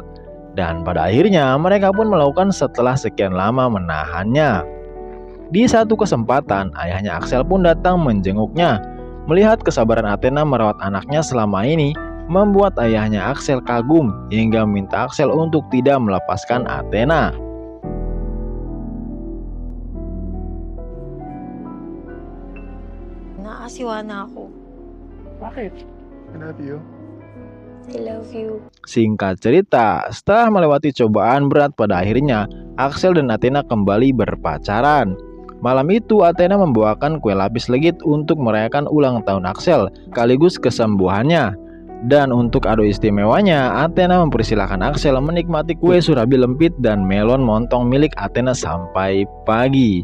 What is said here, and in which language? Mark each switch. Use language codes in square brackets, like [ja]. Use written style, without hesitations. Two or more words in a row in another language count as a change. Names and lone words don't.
[id] Dan pada akhirnya mereka pun melakukan setelah sekian lama menahannya. Di satu kesempatan, ayahnya Axel pun datang menjenguknya. Melihat kesabaran Athena merawat anaknya selama ini, membuat ayahnya Axel kagum hingga meminta Axel untuk tidak melepaskan Athena. [tl] Nakakasiwa na ako. Bakit? [en] I love you. I love you. [id] Singkat cerita, setelah melewati cobaan berat pada akhirnya, Axel dan Athena kembali berpacaran. Malam itu Athena membawakan kue lapis legit untuk merayakan ulang tahun Axel, sekaligus kesembuhannya. Dan untuk ado istimewanya, Athena mempersilahkan Axel menikmati kue surabi lempit dan melon montong milik Athena sampai pagi.